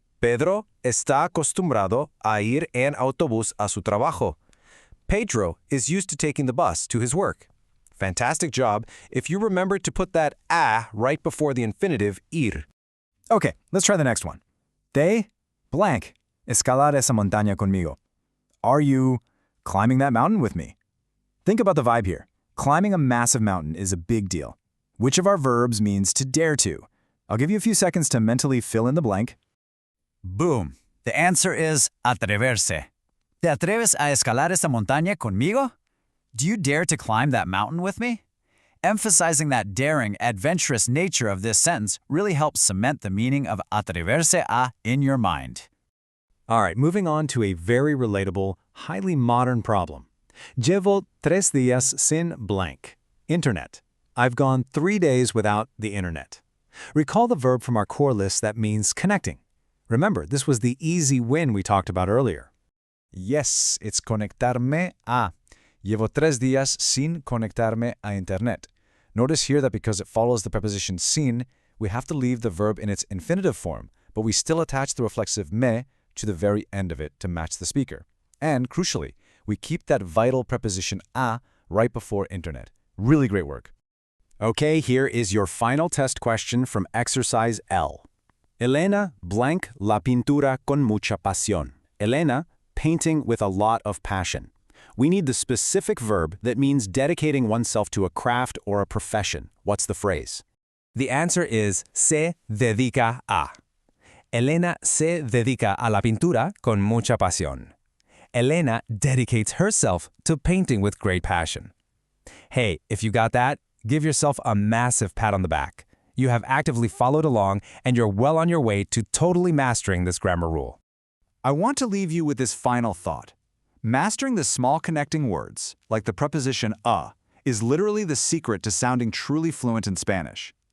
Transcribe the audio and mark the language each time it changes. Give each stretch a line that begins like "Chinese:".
Spanish: Pedro está acostumbrado a ir en autobús a su trabajo.
English: Pedro is used to taking the bus to his work. Fantastic job if you remember to put that a right before the infinitive ir. Okay, let's try the next one.
Spanish: De blank escalar esa montaña conmigo.
English: Are you climbing that mountain with me? Think about the vibe here. Climbing a massive mountain is a big deal. Which of our verbs means to dare to? I'll give you a few seconds to mentally fill in the blank. Boom. The answer is atreverse.
Spanish: ¿Te atreves a escalar esa montaña conmigo?
English: Do you dare to climb that mountain with me? Emphasizing that daring, adventurous nature of this sentence really helps cement the meaning of atreverse a in your mind. All right, moving on to a very relatable, highly modern problem.
Spanish: Llevo 3 días sin blank. Internet.
English: I've gone 3 days without the internet. Recall the verb from our core list that means connecting. Remember, this was the easy win we talked about earlier. Yes, it's conectarme a.
Spanish: Llevo 3 días sin conectarme a internet.
English: Notice here that because it follows the preposition sin, we have to leave the verb in its infinitive form, but we still attach the reflexive me to the very end of it to match the speaker. And, crucially, we keep that vital preposition a right before internet. Really great work. Okay, here is your final test question from Exercise L.
Spanish: Elena blank la pintura con mucha pasión.
English: Elena, painting with a lot of passion. We need the specific verb that means dedicating oneself to a craft or a profession. What's the phrase? The answer is se dedica a.
Spanish: Elena se dedica a la pintura con mucha pasión.
English: Elena dedicates herself to painting with great passion. Hey, if you got that, give yourself a massive pat on the back. You have actively followed along, and you're well on your way to totally mastering this grammar rule. I want to leave you with this final thought. Mastering the small connecting words, like the preposition a, is literally the secret to sounding truly fluent in Spanish.